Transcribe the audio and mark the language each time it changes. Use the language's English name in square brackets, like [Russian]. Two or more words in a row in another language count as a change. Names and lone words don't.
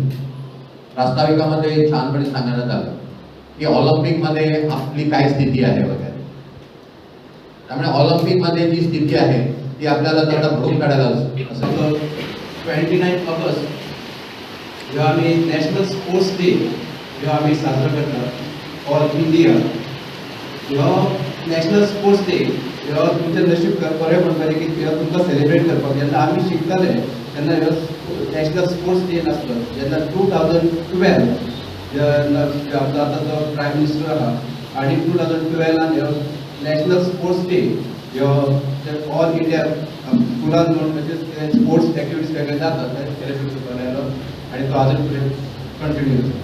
[Marathi] प्रास्ताविकामध्ये छानपणे सांगण्यात आलं की ऑलिम्पिकमध्ये आपली काय स्थिती आहे वगैरे. त्यामुळे ऑलिम्पिकमध्ये जी स्थिती आहे ती आपल्याला तेवढं भरून काढायला असेल. [Konkani] 29 ऑगस्ट जो आम्ही नॅशनल स्पोर्ट्स डे जो आम्ही साजरा करता [English] all India. [Konkani] ह्यो नॅशनल स्पोर्ट्स डे ह्यो तुमचें नशीब बरें म्हणटाले की ह्यो तुमकां सेलिब्रेट करपाक. जेन्ना आमी शिकताले तेन्ना ह्यो नॅशनल स्पोर्ट्स डे नासलो. जेन्ना 2012 जेन्ना आतां जो [English] prime minister [Konkani] आहा आनी 2012 ह्यो नॅशनल स्पोर्ट्स डे ह्यो [English] all India [Konkani] स्कुलान म्हणजे [English] sports activities [Konkani] वेगळे जातात ते सेलिब्रेट करपाक आयलो आणि तो आजून फुडें कंटिन्यू जाता.